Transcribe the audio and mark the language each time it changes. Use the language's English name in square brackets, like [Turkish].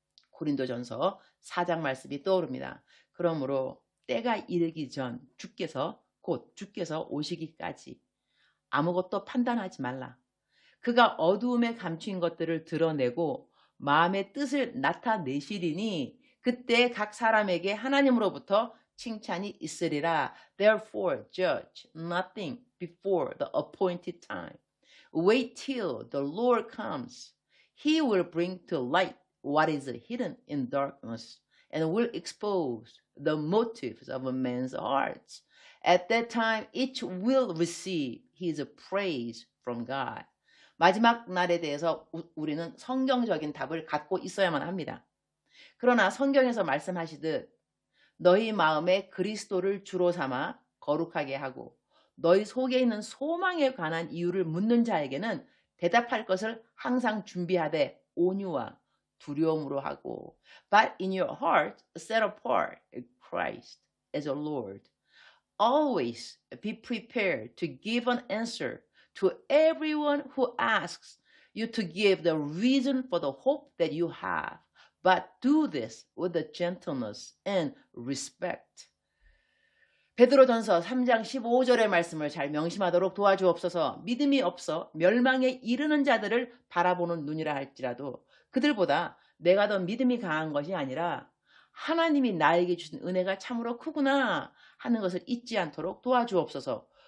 [Korean] 고린도전서 4장 말씀이 떠오릅니다. 그러므로 때가 이르기 전 주께서 곧 주께서 오시기까지 아무것도 판단하지 말라. 그가 어두움에 감추인 것들을 드러내고 마음의 뜻을 나타내시리니 그때 각 사람에게 하나님으로부터 칭찬이 있으리라. [English] Therefore judge nothing before the appointed time. Wait till the Lord comes. He will bring to light what is hidden in darkness and will expose the motives of a man's hearts. At that time each will receive his praise from God. [Korean] 마지막 날에 대해서 우리는 성경적인 답을 갖고 있어야만 합니다. 그러나 성경에서 말씀하시듯 너희 마음에 그리스도를 주로 삼아 거룩하게 하고 너희 속에 있는 소망에 관한 이유를 묻는 자에게는 대답할 것을 항상 준비하되 온유와 두려움으로 하고 [English] But in your heart set apart Christ as a Lord. Always be prepared to give an answer to everyone who asks you to give the reason for the hope that you have. But do this with a gentleness and respect. [Korean] 베드로전서 3장 15절의 말씀을 잘 명심하도록 도와주옵소서. 믿음이 없어 멸망에 이르는 자들을 바라보는 눈이라 할지라도 그들보다 내가 더 믿음이 강한 것이 아니라 하나님이 나에게 주신 은혜가 참으로 크구나 하는 것을 잊지 않도록 도와주옵소서.